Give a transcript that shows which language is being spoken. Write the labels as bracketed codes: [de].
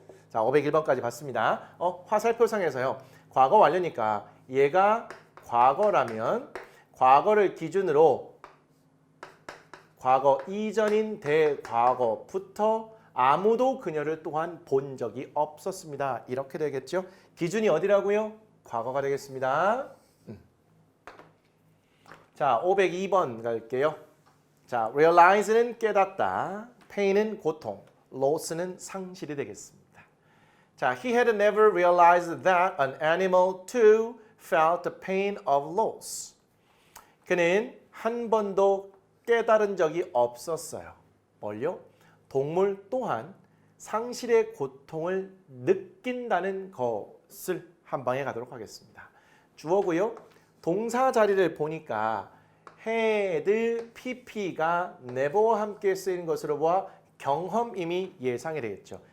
[ko] 자, 501번까지 봤습니다. 화살표상에서요. 과거 완료니까 얘가 과거라면 과거를 기준으로 과거 이전인 대과거부터 아무도 그녀를 또한 본 적이 없었습니다. 이렇게 되겠죠. 기준이 어디라고요? 과거가 되겠습니다. 자, 502번 갈게요. 자, realize는 깨닫다, pain은 고통, loss는 상실이 되겠습니다. [en] 자, he had never realized that an animal too felt the pain of loss. [ko] 그는 한 번도 깨달은 적이 없었어요. 뭘요? 동물 또한 상실의 고통을 느낀다는 것을 한 방에 가도록 하겠습니다. 주어고요. 동사 자리를 보니까 had, pp가 never와 함께 쓰이는 것으로 보아 경험임이 예상이 되겠죠.